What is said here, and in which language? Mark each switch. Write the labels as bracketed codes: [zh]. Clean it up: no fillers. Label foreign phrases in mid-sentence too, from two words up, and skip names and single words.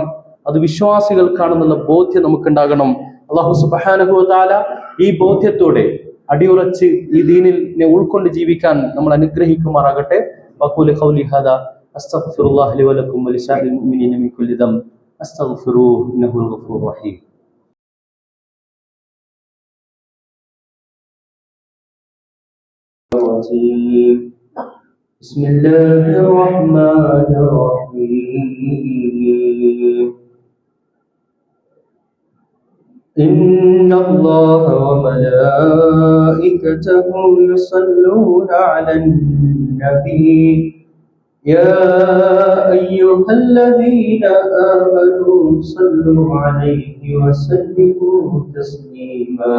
[ml] അത് വിശ്വാസികൾക്കാണെന്നുള്ള ബോധ്യം നമുക്കുണ്ടാകണം. [ar] الله سبحانه وتعالى [ml] ഈ ബോധ്യത്തോടെ അടിയുറച്ച് ഈ ദീനിനെ ഉൾക്കൊണ്ട് ജീവിക്കാൻ നമ്മൾ അനുഗ്രഹിക്കുമാറാകട്ടെ. [ar] وأقول قولي هذا أستغفر الله لي ولكم ولسائر المؤمنين من كل ذنب استغفروه إنه الغفور الرحيم. بسم الله الرحمن الرحيم. إن الله وملائكته يصلون على النبي يا أيها الذين آمنوا صلوا عليه وسلموا تسليما.